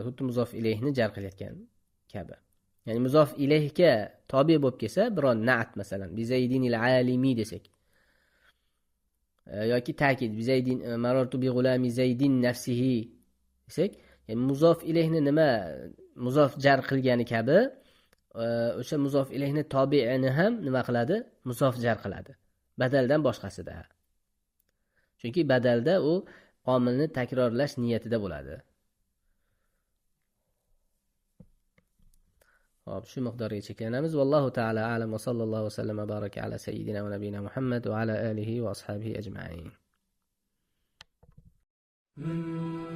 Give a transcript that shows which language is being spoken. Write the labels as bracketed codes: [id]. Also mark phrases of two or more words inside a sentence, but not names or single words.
[uz] Xuddi muzof ilayhni jar qilayotgan kabi. Ya'ni muzof ilayhga tobe bo'lib kelsa, biron na'at masalan, [ar] bi Zaydinil alimi [uz] desak, yoki ta'kid [ar] bi Zaydin marartu bi g'ulami Zaydin nafsihi [uz] desak, ya'ni muzof ilayhni nima muzof jar qilgani kabi, o'sha muzof ilayhni tobeini ham nima qiladi? Muzof jar qiladi. Badaldan boshqasida. Chunki badalda u omilni takrorlash niyatida bo'ladi. Hop, shu miqdorga cheklanamiz. [ar] والله تعالى أعلم وصلى الله وسلم وبارك على سيدنا ونبينا محمد وعلى آله وأصحابه أجمعين.